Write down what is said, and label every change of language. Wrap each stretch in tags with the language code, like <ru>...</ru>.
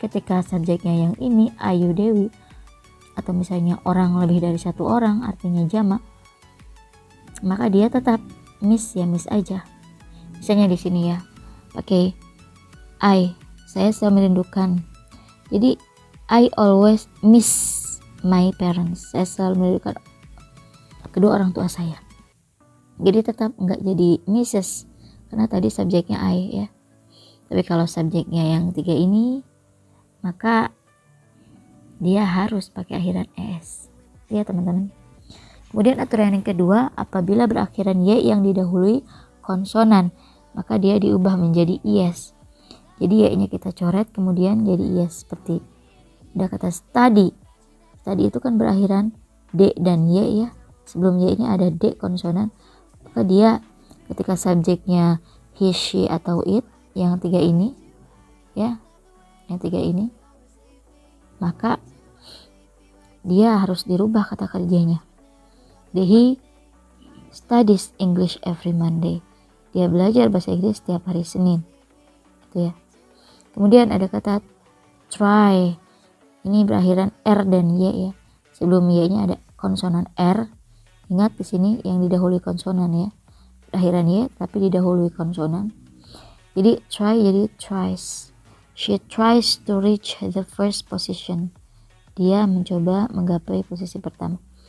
<id>Ketika subjeknya yang ini Ayu Dewi, atau misalnya orang lebih dari satu orang artinya jamak, maka dia tetap miss ya, miss aja. Misalnya di sini ya pakai saya selalu merindukan. Jadi</id> <en>I always miss my parents.</en> <id>Saya selalu merindukan kedua orang tua saya. Jadi tetap enggak jadi misses karena tadi subjeknya I ya. Tapi kalau subjeknya yang 3 ini, maka dia harus pakai akhiran es. Ya teman-teman. Kemudian aturan yang kedua, apabila berakhiran y yang didahului konsonan, maka dia diubah menjadi is. Jadi y-nya kita coret kemudian jadi is, seperti ada kata study. Study itu kan berakhiran d dan y ya. Sebelum y-nya ada d konsonan. Maka dia ketika subjeknya he, she atau it yang 3 ini ya, yang 3 ini, maka dia harus dirubah kata kerjanya.</id> <en>He studies English every Monday.</en> <id>Dia belajar bahasa Inggris setiap hari Senin. Gitu ya. Kemudian ada kata try. Ini berakhiran R dan Y ya. Sebelum Y-nya ada konsonan R. Ingat di sini yang didahului konsonan ya. Berakhiran Y tapi didahului konsonan. Jadi try jadi tries.</id> <en>She tries to reach the first position.</en> <id>Dia mencoba menggapai posisi pertama.</id>